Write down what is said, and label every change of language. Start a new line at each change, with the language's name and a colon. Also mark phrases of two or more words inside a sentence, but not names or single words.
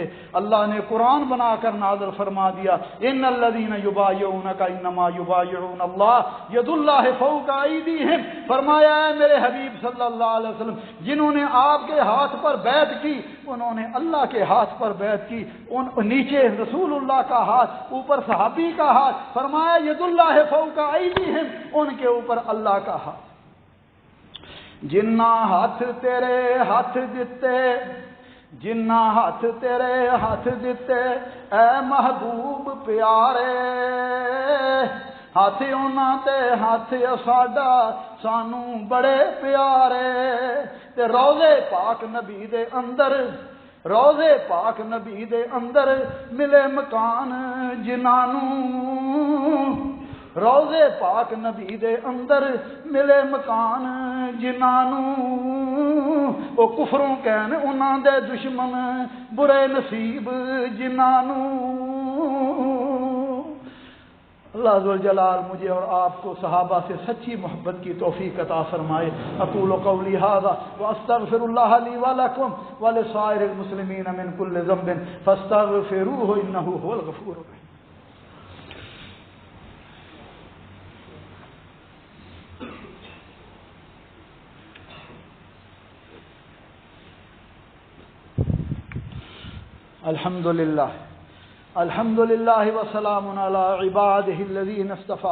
Urdu: اللہ نے قرآن بنا کر نازل فرما دیا،
Arabic: ان الذین یبایعونک انما یبایعون اللہ ید اللہ فوق ایدیہم،
Urdu: فرمایا ہے میرے حبیب
Arabic: صلی اللہ علیہ وسلم
Urdu: جنہوں نے آپ کے ہاتھ پر بیعت کی انہوں نے اللہ کے ہاتھ پر بیعت کی، ان نیچے رسول اللہ کا ہاتھ، اوپر صحابی کا ہاتھ، فرمایا
Arabic: ید اللہ فوق ایدیہم،
Urdu: ان کے اوپر اللہ کا ہاتھ۔
Punjabi: جنہ ہاتھ تیرے ہاتھ دتے، جنہ ہاتھ تیرے ہاتھ دتے اے محبوب پیارے، ہاتھ انہاں تے ہاتھ ساڈا سانو بڑے پیارے، تے روضے پاک نبی دے اندر، روضے پاک نبی دے اندر ملے مکان جنانوں، روضے پاک نبی دے اندر ملے مکان جنانوں، او کفروں کہن انہاں دے دشمن برے نصیب جنانوں۔
Urdu: اللہ ذوالجلال مجھے اور آپ کو صحابہ سے سچی محبت کی توفیق عطا فرمائے۔
Arabic: اقول قولی ھذا واستغفر اللہ لی ولکم ولسائر المسلمین من کل ذنب فاستغفروہ انہ هو الغفور الرحیم۔ الحمد للہ الحمد للہ وسلام علی عبادہ الذین اصطفیٰ،